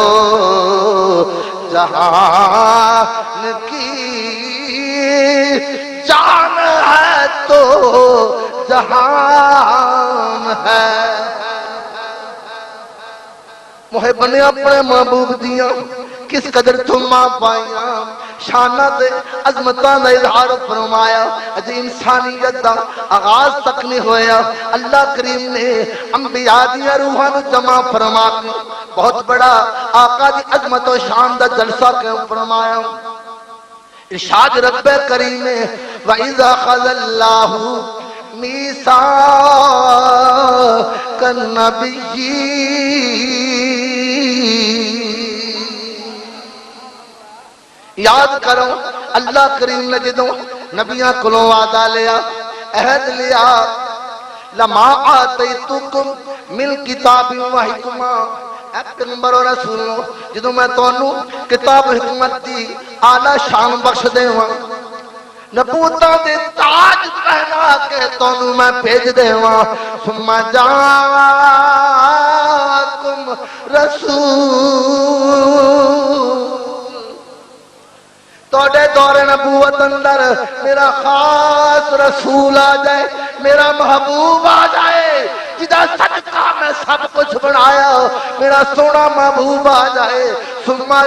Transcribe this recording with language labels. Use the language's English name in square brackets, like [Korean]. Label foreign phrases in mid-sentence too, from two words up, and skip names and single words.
[Urdu] جہان کی جان ہے تو جہان ہے۔ [Punjabi] محب نے اپنے محبوب دیاں کس قدر تھما پائیاں، شانہ دے عظمتاں دا اظہار فرمایا، اجی انسانیت دا آغاز تک نہیں ہویا، اللہ کریم نے انبیاء دیا روحاں نو جمع فرما کے بہت بڑا آقا دی عظمت و شان دا جلسہ کیوں فرمایا۔ ارشاد رب کریم [Arabic] وَإِذَا أَخَذَ اللَّهُ مِيثَاقَ النَّبِيِّينَ، [Punjabi] یاد کرو اللہ کریم نے جدوں نبیاں کولوں وعدہ لیا، عہد لیا، [Arabic] لَمَا آتَيْتُكُمْ مِنْ كِتَابٍ وَحِكْمَةٍ، [Punjabi] اے پیغمبر و رسولوں جدوں میں تانوں کتاب حکمت دی اعلیٰ شان بخش دے ہاں، نبوتاں دے تاج پہنا کے تانوں میں بھیج دے ہاں، ثم [Arabic] جاءکم رسول، [Punjabi] توڑے دور نبوت اندر میرا خاص رسول آ جائے، میرا محبوب آ جائے، جدہ صدقہ میں سب کچھ بنایا، میرا سونا محبوب آ جائے، ثم